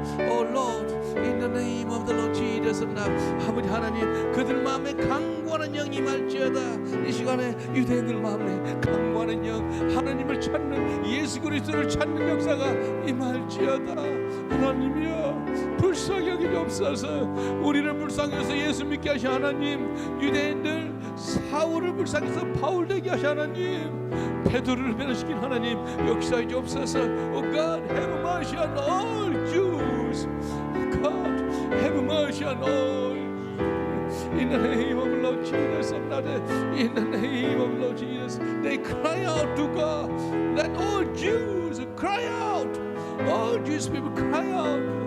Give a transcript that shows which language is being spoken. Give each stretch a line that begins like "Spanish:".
English: Oh Lord, in the name of the Lord Jesus of Nazareth.
Korean: 아버지 하나님, 그들 마음에 강구하는 영이 임할지어다. 이 시간에 유대인들 마음에 강구하는 영, 하나님을 찾는, 예수 그리스도를 찾는 역사가 임할지어다. 하나님이여, 불쌍히 여기옵소서. 우리를 불쌍해서 예수 믿게 하시 하나님, 유대인들 사울을 불쌍해서 바울 되게 하시 하나님, 베드로를 변화시킨 하나님 역사해 주옵소서.
English: Oh God, have mercy on all Jews. God, have mercy on all. In the name of Lord Jesus of Nazareth, in the name of Lord Jesus, they cry out to God. Let all Jews cry out. All Jewish people cry out.